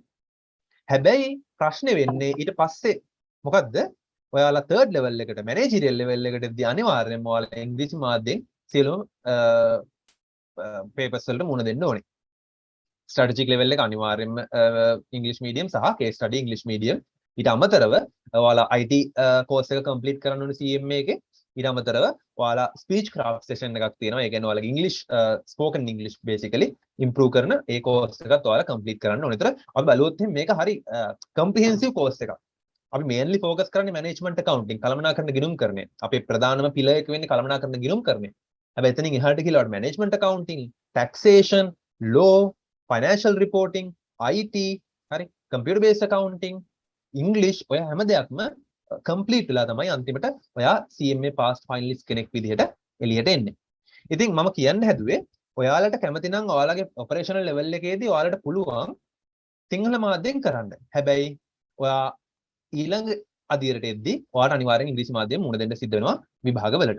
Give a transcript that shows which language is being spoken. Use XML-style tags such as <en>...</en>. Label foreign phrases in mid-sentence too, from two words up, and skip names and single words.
<si>හැබැයි ප්‍රශ්නේ වෙන්නේ ඊට පස්සේ මොකද්ද? ඔයාලා</si> <en>third level</en> <si>එකට</si> <en>managerial level</en> <si>එකටදී අනිවාර්යයෙන්ම ඔයාලා ඉංග්‍රීසි මාධ්‍යයෙන් සියලුම papers වලට මුහුණ දෙන්න ඕනේ.</si> <en>strategic level</en> <si>එක අනිවාර්යයෙන්ම</si> <en>English medium</en> <si>සහ</si> <en>case study English medium</en> <si>ඊට අමතරව ඔයාලා</si> <en>IT course</en> <si>එක complete කරන්න ඕනේ CMA එකේ. ඊට අමතරව ඔයාලා</si> <en>speech craft session</en> <si>එකක් තියෙනවා. ඒ කියන්නේ ඔයාලගේ</si> <en>English spoken English basically improve</en> <si>කරන ඒ course එකත් ඔයාලා complete කරන්න ඕනේ. ඒතර අපි බලුවොත් මේක හරි</si> <en>comprehensive course</en> <si>එකක්. අපි mainly focus කරන්නේ</si> <en>management accounting</en> <si>කළමනාකරණ ගිණුම් කරණය. අපේ ප්‍රධානම පිළර එක වෙන්නේ කළමනාකරණ ගිණුම් කරණය. හැබැයි එතනින් එහාට කියලා</si> <en>management accounting, taxation, law, financial reporting, IT,</en> <si>හරි</si> <en>computer based accounting, English</en> <si>ඔය හැම දෙයක්ම complete වෙලා තමයි අන්තිමට ඔයා</si> <en>CMA past finalist</en> <si>කෙනෙක් විදිහට එළියට එන්නේ. ඉතින් මම කියන්න හැදුවේ ඔයාලට කැමති නම් ඔයාලගේ</si> <en>operational level</en> <si>එකේදී ඔයාලට පුළුවන් සිංහල මාධ්‍යයෙන් කරන්න. හැබැයි ඔයා ඊළඟ අදියරට එද්දී ඔයාලට අනිවාර්යෙන් ඉංග්‍රීසි මාධ්‍යයෙන් මුහුණ දෙන්න සිද්ධ වෙනවා විභාගවලට.</si>